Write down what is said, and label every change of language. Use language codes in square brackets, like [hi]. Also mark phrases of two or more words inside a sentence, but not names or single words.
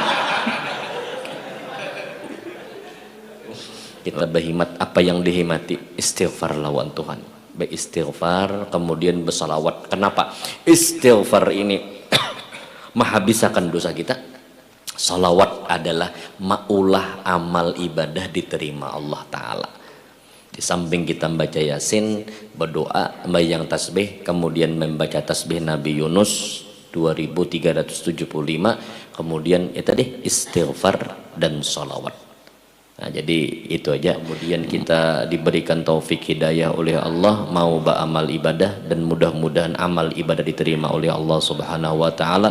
[id] Kita berhimat apa yang dihimati, istighfar lawan Tuhan, beristighfar kemudian bersalawat. Kenapa istighfar ini menghabiskan dosa kita? Salawat adalah maulah amal ibadah diterima Allah Ta'ala. Di samping kita membaca Yasin, berdoa, membayang tasbih, kemudian membaca tasbih Nabi Yunus 2375, kemudian ya tadi istighfar dan salawat. Nah, jadi itu aja. Kemudian kita diberikan taufik hidayah oleh Allah, mau beramal ibadah, dan mudah-mudahan amal ibadah diterima oleh Allah [ar] Subhanahu wa taala.